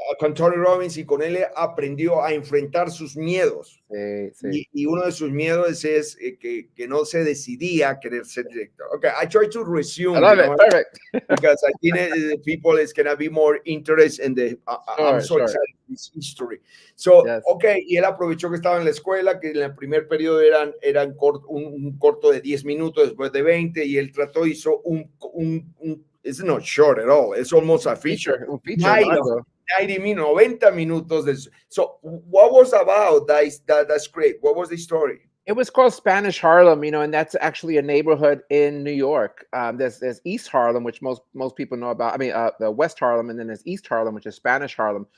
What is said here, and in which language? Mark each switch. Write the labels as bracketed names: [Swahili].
[Spanish] con Tony Robbins, y con él aprendió a enfrentar sus miedos. Sí. Y uno de sus miedos es que no se decidía a querer ser director. [English] Okay, I try to resume. I love it. Perfect. Because I think people is going to be more interested in the I'm so excited in this history. So, yes. [Spanish] Okay, y él aprovechó que estaba en la escuela, que en el primer periodo eran un corto de 10 minutos, después de 20, y él hizo [English] it's not short at all. It's almost a feature. [Spanish] 90 minutos. [English] So what was about that script? What was the story? It was called Spanish Harlem, and that's actually a neighborhood in New York. There's East Harlem, which most people know about. I mean, the West Harlem, and then there's East Harlem, which is Spanish Harlem.